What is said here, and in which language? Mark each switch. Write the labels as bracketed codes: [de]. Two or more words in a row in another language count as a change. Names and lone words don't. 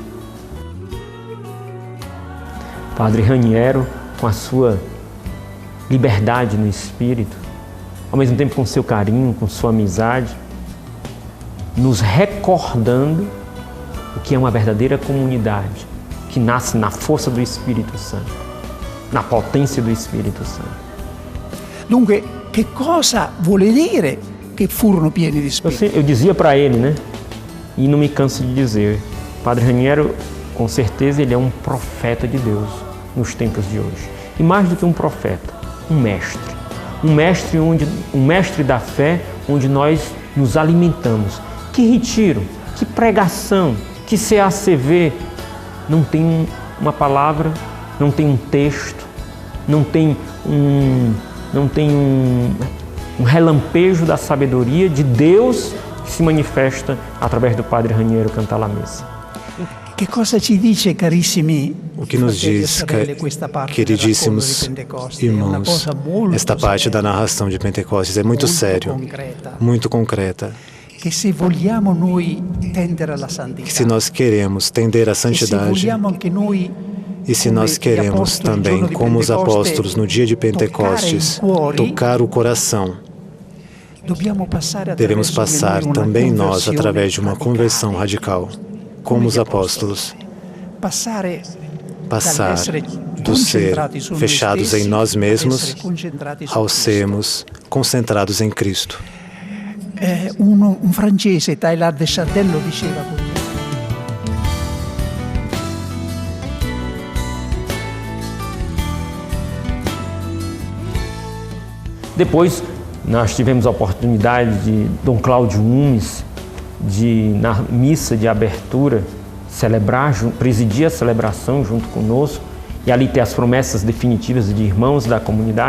[pt] Padre Raniero, com a sua liberdade no espírito, ao mesmo tempo com seu carinho, com sua amizade, nos recordando o que é uma verdadeira comunidade, que nasce na força do Espírito Santo, na potência do Espírito Santo. [it] Dunque, che cosa vuole dire che furono pieni di Spirito? [pt] Eu dizia para ele, né? E não me canso de dizer, Padre Raniero, com certeza ele é um profeta de Deus nos tempos de hoje. E mais do que um profeta, um mestre. Um mestre da fé, onde nós nos alimentamos. Que retiro, que pregação, que CACV. Não tem uma palavra, não tem um texto, não tem um relampejo da sabedoria de Deus que se manifesta através do Padre Raniero Cantalamessa. [it] Che cosa ci dice, carissimi? [pt] O que nos diz, queridíssimos irmãos, esta parte da narração de Pentecostes é muito sério, muito concreta. Que se nós queremos tender à santidade, e se nós queremos também, como os apóstolos no dia de Pentecostes, tocar o coração, devemos passar também nós através de uma conversão radical, como os apóstolos. Passar do ser fechados em nós mesmos ao sermos concentrados em Cristo. [it] Francese, Teilhard de Chardin, diceva così. [pt] Depois, nós tivemos a oportunidade de Dom Cláudio Umes, na missa de abertura, presidir a celebração junto conosco e ali ter as promessas definitivas de irmãos da comunidade.